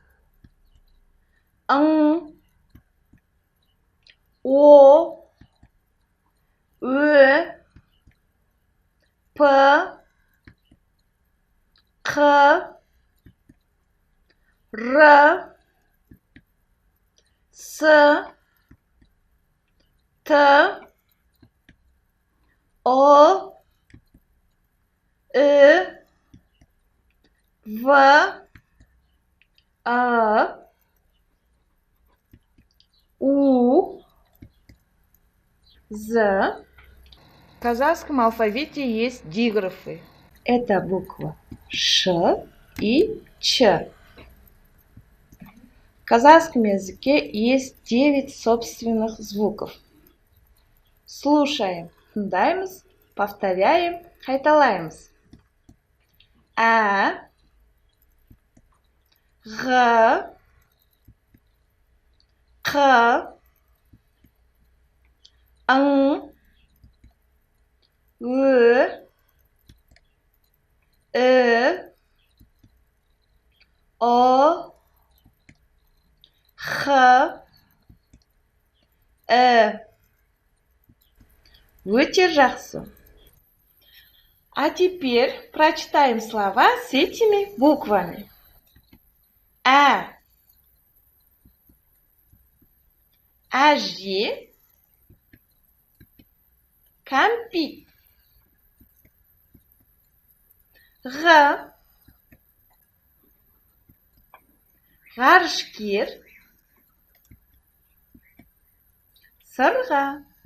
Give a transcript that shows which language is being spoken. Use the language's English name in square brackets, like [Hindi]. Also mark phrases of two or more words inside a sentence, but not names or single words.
[Kazakh] Ң, О, Ö, П, Қ, Р, С, Т, О, Ö, В, А, У, З. [Russian] В казахском алфавите есть диграфы. Это буква Ш и Ч. В казахском языке есть 9 собственных звуков. Слушаем, [Kazakh] тыңдаймыз, повторяем, қайталаймыз. А, Г, Қ, Ң, Ö, О, Х, Өте жақсы. [Russian] А теперь прочитаем слова с этими буквами. [Kazakh] А, Әже, кәмпит. Г, ғарышкер, сырға.